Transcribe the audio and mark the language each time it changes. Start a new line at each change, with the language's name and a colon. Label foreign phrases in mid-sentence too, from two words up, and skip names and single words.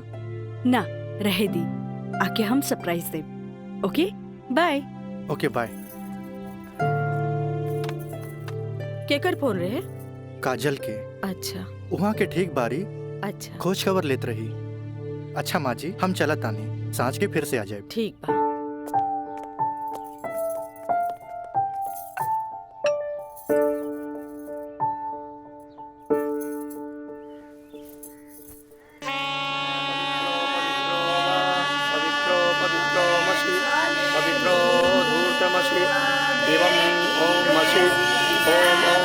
Bhojpuri: ना रहे दी आके हम सरप्राइज दे
English: okay bye okay bye
Bhojpuri: केकर फोन रहे काजल के अच्छा वहाँ के ठीक बारी अच्छा खोज खबर लेत रही अच्छा माँ जी हम चलत तानी सांझ के फिर से आ जाए ठीक बा
Sanskrit: पवित्रो पवित्रो मसि पवित्रो धूर्तमसि एवं ओम मसि ओम ओम